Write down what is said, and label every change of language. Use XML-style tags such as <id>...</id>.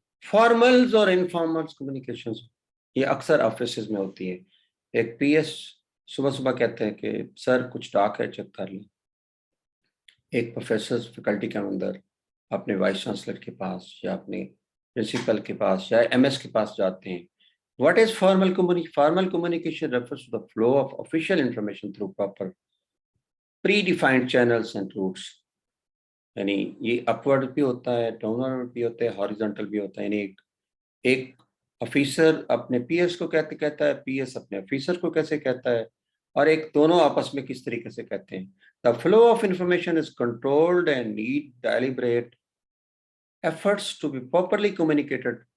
<hi>Formals और इनफॉर्मल्स communications ये अक्सर ऑफिस में होती है। एक PS सुबह सुबह कहते हैं कि सर कुछ डाक है, चेक कर लें। एक प्रोफेसर फैकल्टी के अंदर अपने वाइस चांसलर के पास या अपने प्रिंसिपल के पास या MS के पास जाते हैं।</hi> <en>What is formal communication? Formal communication refers to the flow of official information through proper predefined channels and routes।</en> <hi>यानी ये अपवर्ड भी होता है, डाउनवर्ड भी होता है, हॉरिजॉन्टल भी होता है। यानी एक ऑफिसर अपने PS को कैसे कहता है, PS अपने ऑफिसर को कैसे कहता है, और एक दोनों आपस में किस तरीके से कहते हैं।</hi> <en>the flow of information is controlled and need deliberate efforts to be properly communicated</en>